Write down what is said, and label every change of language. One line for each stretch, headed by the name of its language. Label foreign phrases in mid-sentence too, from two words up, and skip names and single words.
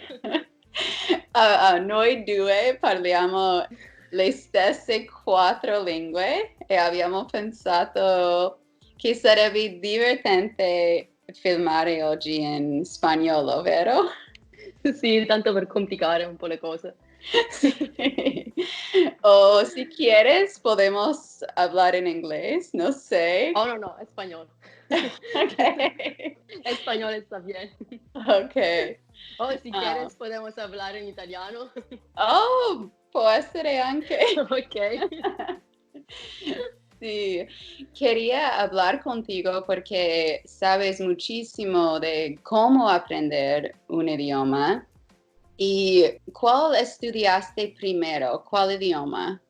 Italian: Noi due parliamo le stesse quattro lingue e abbiamo pensato che sarebbe divertente filmare oggi in spagnolo, vero? Sì, tanto per complicare un po' le cose.
Spanish: Sí. O si quieres, podemos hablar en inglés, no sé. Oh, no, español. Okay. Español está bien. Okay. O si Ah. quieres podemos hablar en italiano.
Italian: Oh, può essere anche. Ok.
Spanish: Sí, quería hablar contigo porque sabes muchísimo de cómo aprender un idioma. ¿Y cuál estudiaste primero? ¿Cuál idioma?